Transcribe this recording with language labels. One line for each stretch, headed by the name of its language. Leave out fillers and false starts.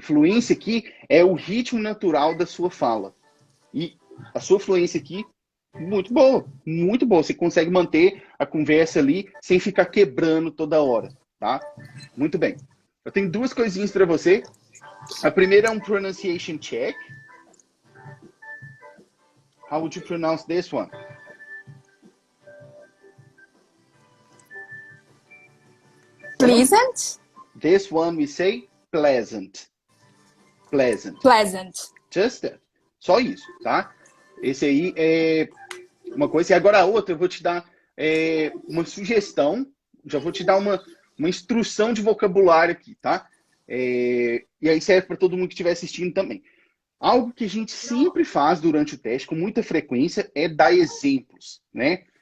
Portuguese: Fluência aqui é o ritmo natural da sua fala. E a sua fluência aqui, muito boa, muito boa. Você consegue manter a conversa ali sem ficar quebrando toda hora, tá? Muito bem. Eu tenho duas coisinhas para você. A primeira é um pronunciation check.
English: How would you pronounce this one? Pleasant? This one we say pleasant. Pleasant. Pleasant. Just that.
Portuguese: Só isso, tá? Esse aí é uma coisa. E agora a outra, eu vou te dar uma sugestão. Já vou te dar uma instrução de vocabulário aqui, tá? E aí serve para todo mundo que estiver assistindo também. Algo que a gente sempre faz durante o teste, com muita frequência, é dar exemplos, né?